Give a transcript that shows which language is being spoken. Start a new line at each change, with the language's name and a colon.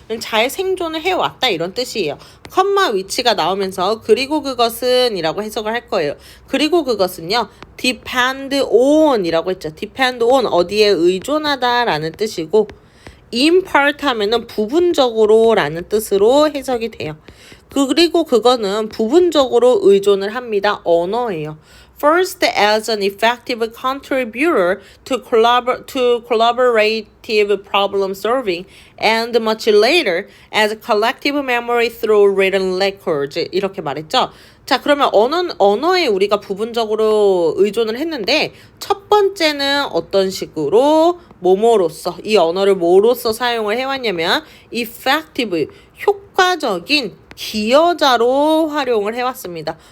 Korean: 잘 생존을 해왔다 이런 뜻이에요. 컴마 위치가 나오면서 그리고 그것은 이라고 해석을 할 거예요. 그리고 그것은요, depend on 이라고 했죠. depend on 어디에 의존하다 라는 뜻이고, in part 하면은 부분적으로 라는 뜻으로 해석이 돼요. 그리고 그거는 부분적으로 의존을 합니다. 언어예요.
English: First, as an effective contributor to collaborative problem solving, and much later as collective memory through written records.
Korean: 이렇게 말했죠. 자, 그러면 언어에 우리가 부분적으로 의존을 했는데, 첫 번째는 어떤 식으로 뭐뭐로써, 이 언어를 뭐로써 사용을 해왔냐면 effective, 효과적인 기여자로 활용을 해왔습니다.